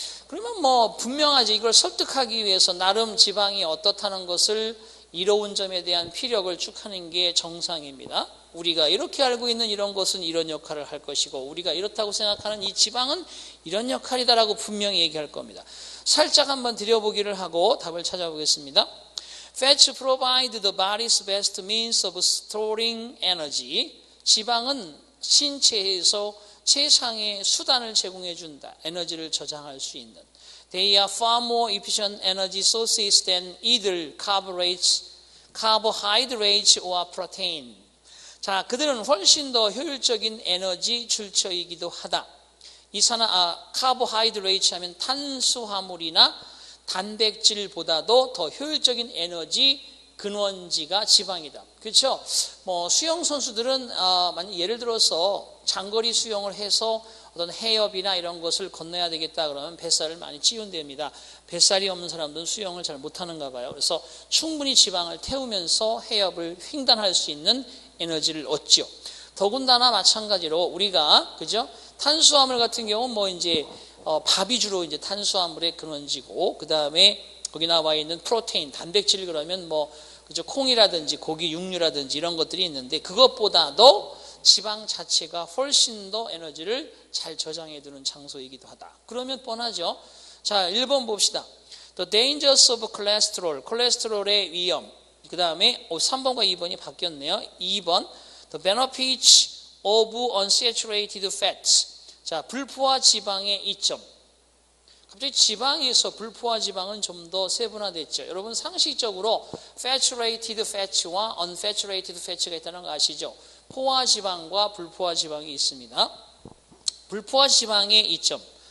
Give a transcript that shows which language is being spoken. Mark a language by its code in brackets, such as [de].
[ko] 그러면 분명하지 이걸 설득하기 위해서 나름 지방이 어떻다는 것을 이로운 점에 대한 피력을 쭉 하는 게 정상입니다. 우리가 이렇게 알고 있는 이런 것은 이런 역할을 할 것이고 우리가 이렇다고 생각하는 이 지방은 이런 역할이다라고 분명히 얘기할 겁니다. 살짝 한번 들여보기를 하고 답을 찾아보겠습니다. [en] Fats provide the body's best means of storing energy. [ko] 지방은 신체에서 최상의 수단을 제공해 준다. 에너지를 저장할 수 있는. [en] They are far more efficient energy sources than either carbohydrates or protein. [ko] 자, 그들은 훨씬 더 효율적인 에너지 출처이기도 하다. 카보하이드레이트 하면 탄수화물이나 단백질보다도 더 효율적인 에너지 근원지가 지방이다. 그렇죠? 뭐 수영 선수들은 예를 들어서 장거리 수영을 해서 어떤 해협이나 이런 것을 건너야 되겠다 그러면 뱃살을 많이 찌운답니다. 뱃살이 없는 사람들은 수영을 잘 못하는가 봐요. 그래서 충분히 지방을 태우면서 해협을 횡단할 수 있는 에너지를 얻죠. 더군다나 마찬가지로 우리가 그죠? 탄수화물 같은 경우는 뭐 이제 밥이 주로 이제 탄수화물의 근원지고 그 다음에 거기 나와 있는 프로테인, 단백질 그러면 뭐 그죠? 콩이라든지 고기, 육류라든지 이런 것들이 있는데 그것보다도 지방 자체가 훨씬 더 에너지를 잘 저장해 두는 장소이기도 하다. 그러면 뻔하죠. 자, 1번 봅시다. [en] The dangers of cholesterol, [ko] 콜레스테롤의 위험. 그 다음에 3번과 2번이 바뀌었네요. 2번, [en] the benefits of unsaturated fats. [ko] 자, 불포화 지방의 이점. 갑자기 지방에서 불포화 지방은 좀 더 세분화됐죠. 여러분 상식적으로 saturated fat와 unsaturated fat가 있다는 거 아시죠? 포화 지방과 불포화 지방이 있습니다. 불포화 지방의 이점.